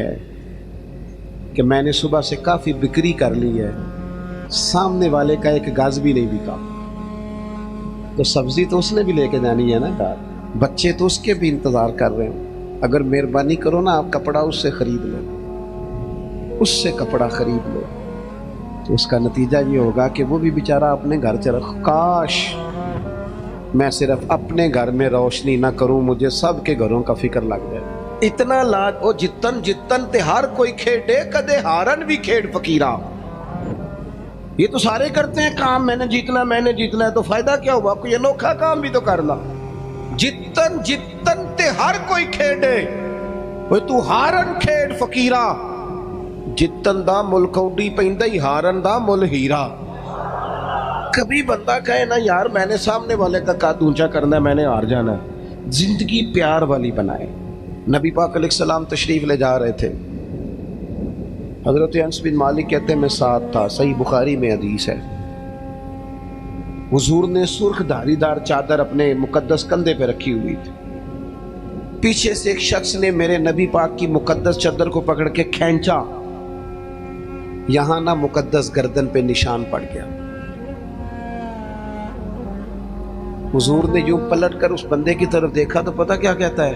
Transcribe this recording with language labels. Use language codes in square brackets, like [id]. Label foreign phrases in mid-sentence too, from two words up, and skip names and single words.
[ur] ہے کہ میں نے صبح سے کافی بکری کر لی ہے، سامنے والے کا ایک گاز بھی نہیں بکا، تو سبزی تو اس نے بھی لے کے جانی ہے نا گھر، بچے تو اس کے بھی انتظار کر رہے ہیں، اگر مہربانی کرو نا آپ کپڑا اس سے خرید لو، اس سے کپڑا خرید لو، تو اس کا نتیجہ یہ ہوگا کہ وہ بھی بیچارہ اپنے گھر چلا، کاش میں صرف اپنے گھر میں روشنی نہ کروں، مجھے سب کے گھروں کا فکر لگ جائے۔ [pa] اتنا لاج او جتن جتن تے ہر کوئی کھیڈے، کدے ہارن بھی کھیڈ فقیرا۔ [ur] یہ تو سارے کرتے ہیں کام، میں نے جیتنا ہے، تو فائدہ کیا ہوا؟ کوئی انوکھا کام بھی تو کر لا۔ [pa] جتن جتن تے ہر کوئی کھیڈے، وہ تو ہارن کھیڈ فقیرا، جتن دا مل کوڈی پیندا ہی ہارن دا مل ہیرا۔ [ur] کبھی بندہ کہے نا یار میں نے سامنے والے کا قد اونچا کرنا ہے، میں نے ہار جانا ہے، زندگی پیار والی بنائے۔ نبی پاک [ar] علیہ السلام [ur] تشریف لے جا رہے تھے، حضرت انس بن مالک کہتے ہیں میں ساتھ تھا، صحیح بخاری میں حدیث ہے، حضور نے سرخ دھاری دار چادر اپنے مقدس کندھے پہ رکھی ہوئی تھی. پیچھے سے ایک شخص نے میرے نبی پاک کی مقدس چادر کو پکڑ کے کھینچا، یہاں نا مقدس گردن پہ نشان پڑ گیا. حضور نے یوں پلٹ کر اس بندے کی طرف دیکھا تو پتا کیا کہتا ہے?